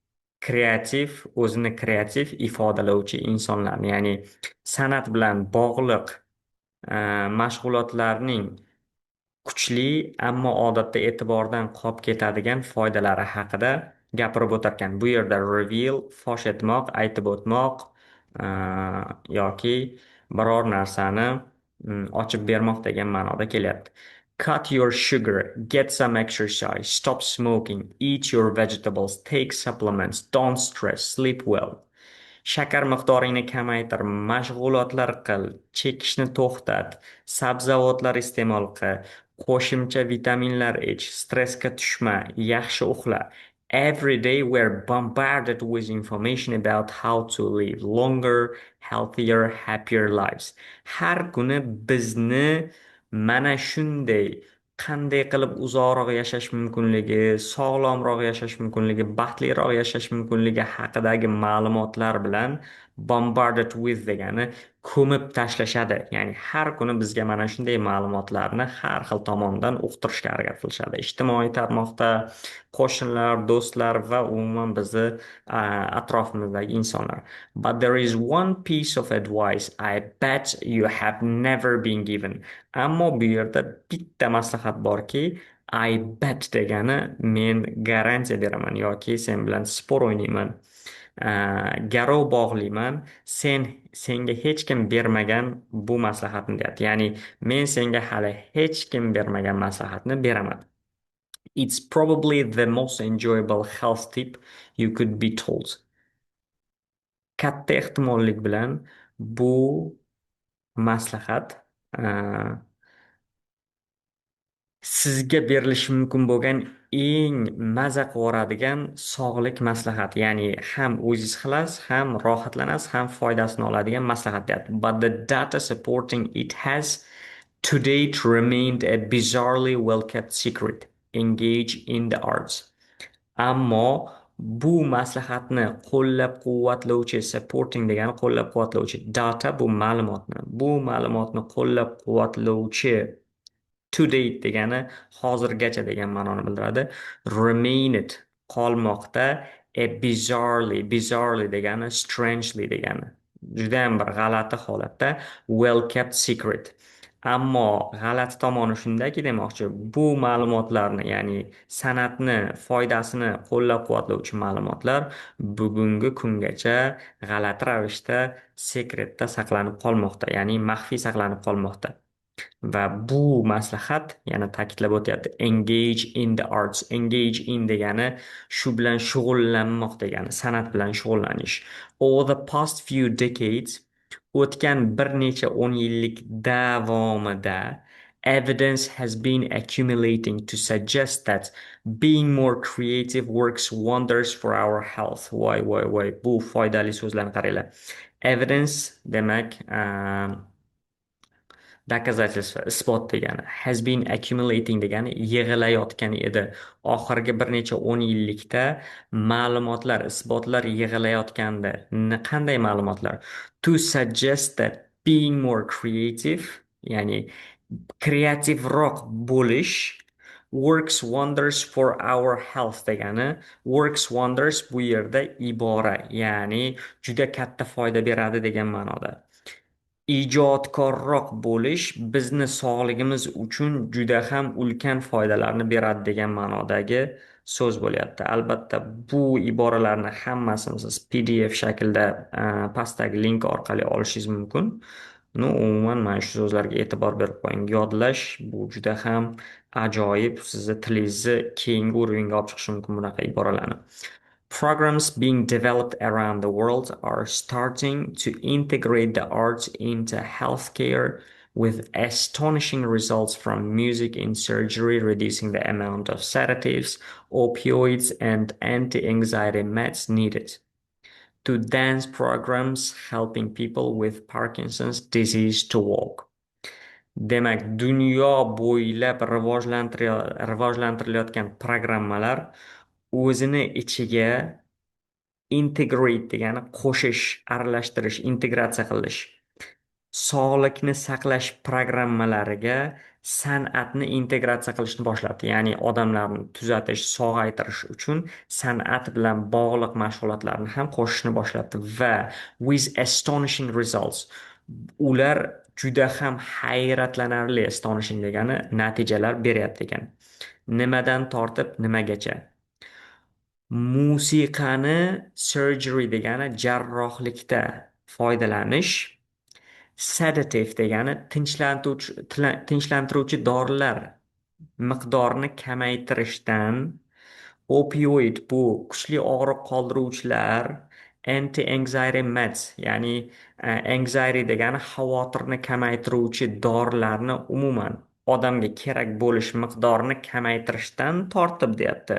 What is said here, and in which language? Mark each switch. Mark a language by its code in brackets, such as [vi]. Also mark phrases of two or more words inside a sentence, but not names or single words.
[uz] O'zini kreativ ifodalovchi insonlarni, ya'ni san'at bilan bog'liq mashg'ulotlarning kuchli, ammo odatda e'tibordan qolib ketadigan foydalari haqida gapirib o'tarkan. Bu yerda reveal fosh etmoq, aytib o'tmoq yoki biror narsani ochib bermoq degan ma'noda kelyapti. [en] Cut your sugar, get some exercise, stop smoking, eat your vegetables, take supplements, don't stress, sleep well. [uz] Shakar miqdoringni kamaytir, mashg'ulotlar qil, chekishni to'xtat, sabzavotlar iste'mol qil, qo'shimcha vitaminlar ich, stressga tushma, yaxshi uxla. [en] Every day we're bombarded with information about how to live longer, healthier, happier lives. [uz] Har kuni bizni mana shunday qanday qilib uzoqroq yashash mumkinligi, sog'lomroq yashash mumkinligi, baxtliroq yashash mumkinligi haqidagi ma'lumotlar bilan [en] bombarded with [uz] degani ko'mib tashlashadi. Ya'ni har kuni bizga mana shunday ma'lumotlarni har xil tomondan uqtirishga harakat qilishadi. Ijtimoiy tarmoqda qo'shnilar, do'stlar va umuman bizni atrofimizdagi insonlar. [en] But there is one piece of advice I bet you have never been given. [uz] Ammo bu yerda bitta maslahat borki, [en] I bet [uz] degani men garantiya beraman yoki sen bilan spor o'ynayman. Garov bog'layman, senga hech kim bermagan bu maslahatni deyapti. Ya'ni men senga hali hech kim bermagan maslahatni beraman. [en] It's probably the most enjoyable health tip you could be told. [uz] Katta ehtimollik bilan bu maslahat sizga berilishi mumkin bo'lgan eng maza qiladigan sog'lik maslahati. Ya'ni ham o'zingiz qilasiz, ham rohatlanasiz, ham foydasini oladigan maslahat deyapti. [en] But the data supporting it has to date remained a bizarrely well-kept secret. Engage in the arts. [uz] Ammo bu maslahatni qo'llab-quvvatlovchi, supporting degani qo'llab-quvvatlovchi, data bu ma'lumotni qo'llab-quvvatlovchi, [en] to date [uz] degani hozirgacha degan ma'noni bildiradi. Remained qolmoqda. Bizarrely degani strangely degani. Judayam bir g'alati holatda. [en] Well kept secret. [uz] Ammo g'alati tomoni shundaki, demoqchi, bu ma'lumotlarni, ya'ni san'atni foydasini qo'llab-quvvatlovchi ma'lumotlar bugungi kungacha g'alati ravishda sekretda saqlanib qolmoqda, ya'ni maxfiy saqlanib qolmoqda. Va bu maslahat yana ta'kidlab o'tyapti. [en] Engage in the arts. Engage in [uz] degani shu bilan shug'ullanmoq degani, san'at bilan shug'ullanish. [en] Over the past few decades, [uz] o'tgan bir necha 10 yillik davomida [en] evidence has been accumulating to suggest that being more creative works wonders for our health. [uz] Voy. Bu foydali so'zlarni qaranglar. Evidence demak доказательство, isbot degani. [en] Has been accumulating [uz] degani yig'ilayotgan edi. Oxirgi bir necha 10 yillikda ma'lumotlar, isbotlar yig'ilayotgandi. Qanday ma'lumotlar? [en] To suggest that being more creative, [uz] ya'ni kreativroq bo'lish [en] works wonders for our health degani. Works wonders [uz] bu yerda ibora, ya'ni juda katta foyda beradi degan ma'noda. ijodkorroq bo'lish bizni sog'ligimiz uchun juda ham ulkan foydalarni beradi degan ma'nodagi so'z bo'lyapti. Albatta, bu iboralarni hammasini siz PDF shaklda pastdagi link orqali olishingiz mumkin. No, umuman mana shu so'zlarga e'tibor berib qo'ying. Yodlash bu juda ham ajoyib, sizni tilingizni keyingi o'ringa olib chiqishi mumkin bunaqa iboralarni. [en] Programs being developed around the world are starting to integrate the arts into healthcare with astonishing results from music in surgery, reducing the amount of sedatives, opioids, and anti-anxiety meds needed, to dance programs helping people with Parkinson's disease to walk. [uz] Demak, dunyo bo'ylab rivojlantirilayotgan programmalar o'zini ichiga integrate degani qo'shish, aralashtirish, integratsiya qilish. Sog'liqni saqlash programmalariga san'atni integratsiya qilishni boshladi. Ya'ni odamlarni tuzatish, sog'aytirish uchun san'at bilan bog'liq mashg'ulotlarni ham qo'shishni boshladi va [en] with astonishing results [uz] ular juda ham hayratlanarli, astonishing degani natijalar beryapti ekan. Nimadan tortib nimagacha? Musiqani surgery degani jarrohlikda foydalanish, sedative degani tinchlantiruvchi dorilar miqdorini kamaytirishdan, opioid bu kuchli og'riq qoldiruvchilar, [en] anti-anxiety meds [uz] ya'ni anxiety degani xavotirni kamaytiruvchi dorilarni umuman odamga kerak bo'lish miqdorini kamaytirishdan tortib deyapti.